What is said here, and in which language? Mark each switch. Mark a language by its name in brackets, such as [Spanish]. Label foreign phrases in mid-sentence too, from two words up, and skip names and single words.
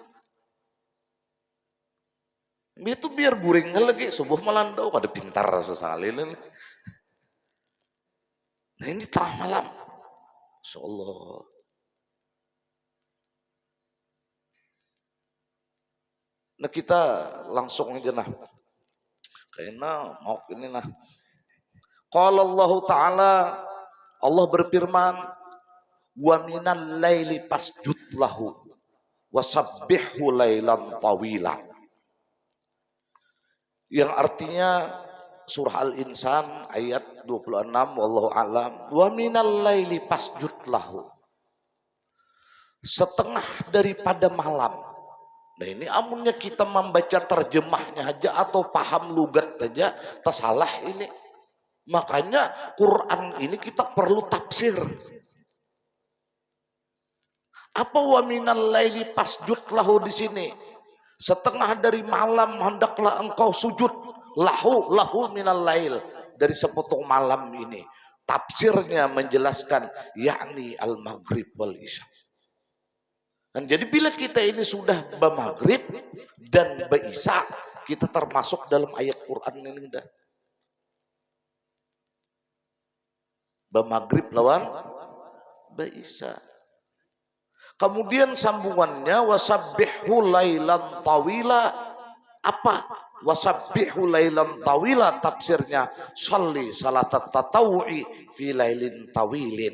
[Banjar] Itu biar guringnya lagi subuh melandau pada pintar sekali. [Indonesian] Nah ini tengah malam. Insyaallah. Nah kita langsung aja nah. Karena mau ini nah. [Arabic] قال الله تعالى, [Indonesian] Allah berfirman, [Arabic] ومن الليل فاسجد له وسبحه ليلا طويلا. [Indonesian] Yang artinya surah Al-Insan ayat 26 [Arabic] والله أعلم ومن الليل فاسجد له. [Indonesian] Setengah daripada malam. [Banjar] Nah ini amunnya kita membaca terjemahnya aja atau paham lugat aja tersalah ini. [Indonesian] Makanya Quran ini kita perlu tafsir. Apa [Arabic] ومن الليل فاسجد له [Indonesian] di sini? Setengah dari malam hendaklah engkau sujud [Arabic] له من الليل, [Indonesian] dari sepotong malam ini. Tafsirnya menjelaskan yakni [Arabic] المغرب والعشاء. [Indonesian] Dan jadi bila kita ini sudah bermaghrib dan berisya, kita termasuk dalam ayat Quran ini udah. [Banjar] Bermaghrib lawan berisya. [Indonesian] Kemudian sambungannya [Arabic] وسبحه ليلا طويلا. [Indonesian] Apa? [Arabic] وسبحه ليلا طويلا tafsirnya صل صلاة التطوع في ليل طويل.